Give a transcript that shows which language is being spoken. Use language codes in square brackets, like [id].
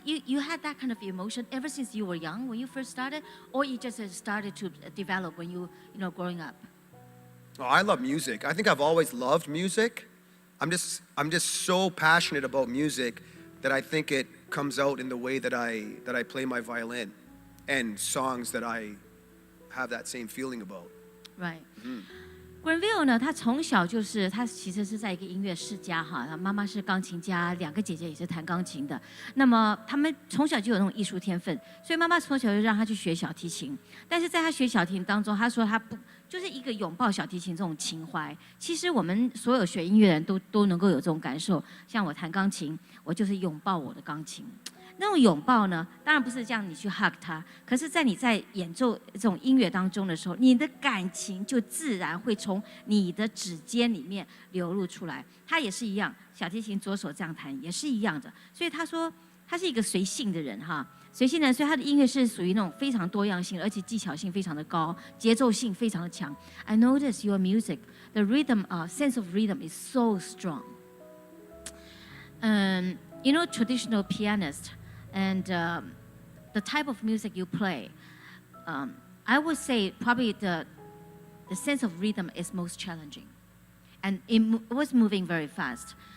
[en] you had that kind of emotion ever since you were young when you first started, or you just started to develop when you growing up? Oh, I love music. I think I've always loved music. I'm just so passionate about music that I think it comes out in the way that I play my violin and songs that I have that same feeling about. Right. [zh] Granville 呢，他从小就是他其实是在一个音乐世家哈，他妈妈是钢琴家，两个姐姐也是弹钢琴的。那么他们从小就有那种艺术天分，所以妈妈从小就让他去学小提琴。但是在他学小提琴当中，他说他不就是一个拥抱小提琴这种情怀。其实我们所有学音乐的人都能够有这种感受。像我弹钢琴，我就是拥抱我的钢琴。那种拥抱呢，当然不是这样你去 hug 它，可是在你在演奏这种音乐当中的时候，你的感情就自然会从你的指尖里面流露出来。它也是一样，小提琴左手这样弹也是一样的。所以他说他是一个随性的人哈，随性的人，所以他的音乐是属于那种非常多样性，而且技巧性非常的高，节奏性非常的强。 [en] I notice your music, the rhythm, sense of rhythm is so strong. You know, traditional pianist. And the type of music you play, I would say probably the sense of rhythm is most challenging, and it was moving very fast.